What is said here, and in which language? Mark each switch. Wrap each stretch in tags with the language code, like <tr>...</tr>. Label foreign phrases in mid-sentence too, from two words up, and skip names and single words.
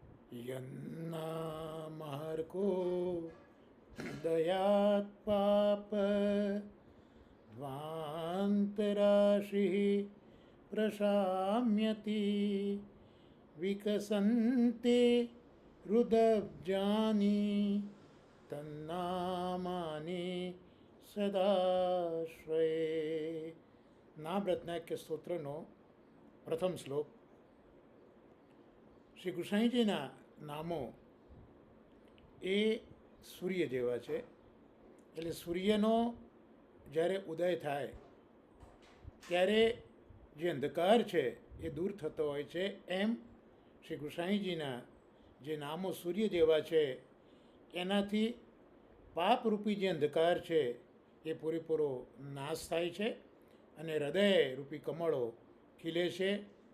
<sa>यन्नामहर्को दयात् पाप ध्वान्तराशिः प्रशाम्यति विकसन्ति रुदब्जानि तन्नामानि સદાશ્રયે.</sa> <gu>નામરત્નાખ્ય સ્તોત્રનો પ્રથમ શ્લોક. શ્રી ગુસાઈજીના નામો એ સૂર્ય જેવા છે. એટલે સૂર્યનો જ્યારે ઉદય થાય ત્યારે જે અંધકાર છે એ દૂર થતો હોય છે, એમ શ્રી ગુસાઈજીના જે નામો સૂર્ય જેવા છે એનાથી પાપરૂપી જે અંધકાર છે એ પૂરેપૂરો નાશ થાય છે અને હૃદય રૂપી કમળો ખીલે છે.</gu>